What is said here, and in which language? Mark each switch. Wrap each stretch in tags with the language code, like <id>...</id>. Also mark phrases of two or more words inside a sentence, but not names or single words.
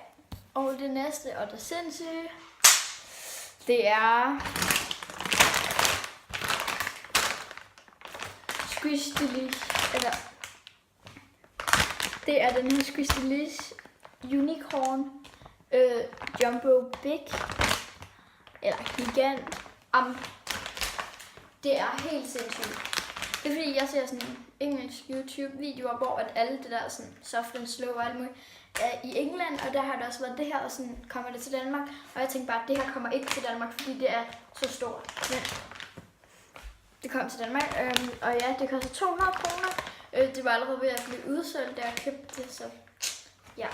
<da>Og det næste, og det sindssyge, det er Squishdelish, eller det er den her Squishdelish Unicorn Jumbo Big, eller Gigant. Det er helt sindssygt. Det er fordi, jeg ser sådan engelsk YouTube-videoer, hvor at alle det der sådan</da> <en>soft and slow</en> <da>og alt muligt er i England, og der har det også været det her, og sådan kommer det til Danmark. Og jeg tænkte bare, at det her kommer ikke til Danmark, fordi det er så stort. Men det kom til Danmark, og ja, det koster 200 kroner. Det var allerede ved at blive udsolgt, da jeg købte det, så ja.</da>